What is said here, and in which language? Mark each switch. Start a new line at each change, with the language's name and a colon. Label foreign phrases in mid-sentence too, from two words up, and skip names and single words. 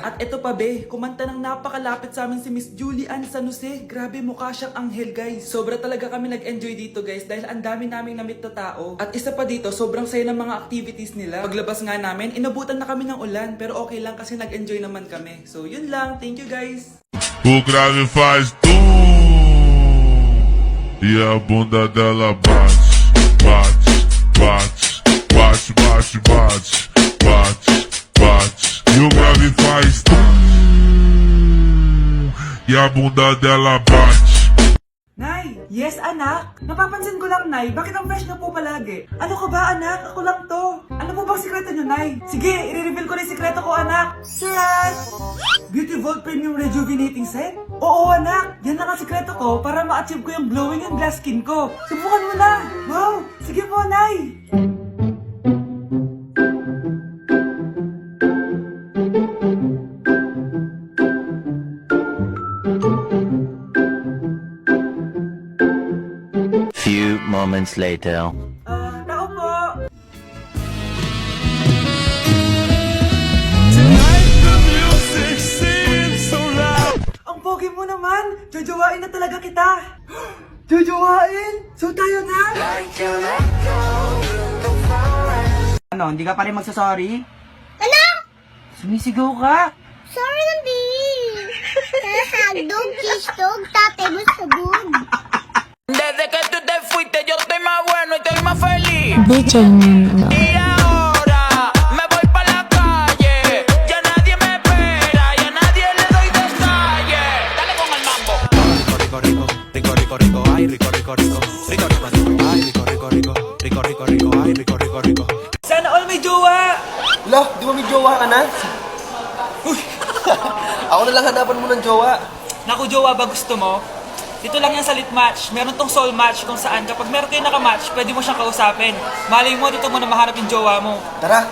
Filipino: At eto pa be, kumanta ng napakalapit sa amin si Miss Julie Ann San Jose. Grabe, mukha siyang anghel guys. Sobra talaga kami nag-enjoy dito guys dahil ang dami naming na-meet na tao. At isa pa dito, sobrang saya ng mga activities nila. Paglabas nga namin, inabutan na kami ng ulan pero okay lang kasi nag-enjoy naman kami. So yun lang,
English: thank you guys.
Portuguese: O grave faz tum e a bunda dela bate, bate, bate, bate, bate, bate, bate, bate. E o grave faz tum e a bunda dela bate.
Filipino: Nay! Yes, anak? Napapansin ko lang, Nay. Bakit ang fresh na po palagi? Ano ka ba, anak? Ako lang to. Ano po bang sikreto niyo, Nay? Sige, i-reveal ko na yung sikreto ko, anak. Charan!
English: Beauty Vault Premium Rejuvenating Set?
Filipino: Oo, anak. Yan lang ang sikreto ko para ma-achieve ko yung
English: glowing and glass skin
Filipino: ko. Subukan mo na. Wow! Sige po, Nay!
English: Few moments later.
Filipino: Tao po! Ang pogi mo naman! Jojo Jojowain na talaga kita. Jojowain? So tayo na? Ano, hindi ka pa rin magsasorry? Ano? Sumisigaw ka. Sorry lang, babe. Hagdog, kisdog, tatay mo sabog.
Spanish: Desde que tú te fuiste yo estoy más bueno y estoy más feliz. DJ Y ahora me voy pa' la calle. Ya nadie me espera, ya nadie le doy detalles. Dale con el mambo. Rico, rico, rico, rico, rico, ay, rico, rico, rico, rico, rico, rico, ay, rico, rico, rico, rico, rico, rico, ay, rico, rico, rico.
Filipino: Sana all may jowa. Lo, di ba may jowa ka na? Ako na lang hanapan mo ng jowa. Naku, jowa ba gusto mo? Dito lang yan sa lit match. Meron tong soul match kung saan kapag meron kayo nakamatch, pwede mo siyang kausapin. Malay mo, dito mo na mahanap yung jowa mo.